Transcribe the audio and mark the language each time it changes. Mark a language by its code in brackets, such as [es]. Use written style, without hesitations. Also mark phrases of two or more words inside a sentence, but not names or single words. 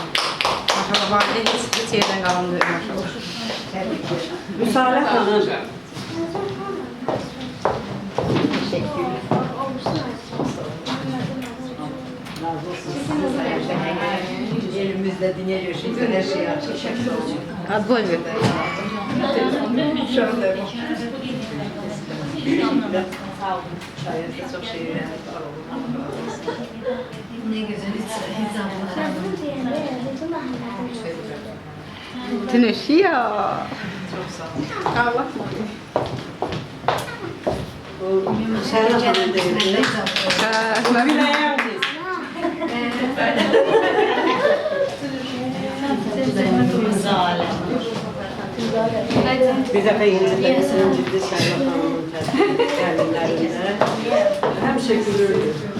[az] Maşallah, valide heç yerdən qalan deyil, maşallah. Müsalə xanım. Elimizdə dünya görüşümüzdə hər şey açıq. Ad boy ver. [tr] Şöyle. Sağ olun. Sayesinde çok şey öğrendik. Var olun. Allah razı olsun. Ne güzel hiç anlamadım. Tınışıyor. Çok sağ olun. Ağlatmayın. [az] Şərəf xanım deyildi. Güləyə biz. Bir dəfə İngilizdə ciddi Şərəf xanımın gəlirlərində həmişə gülürdü.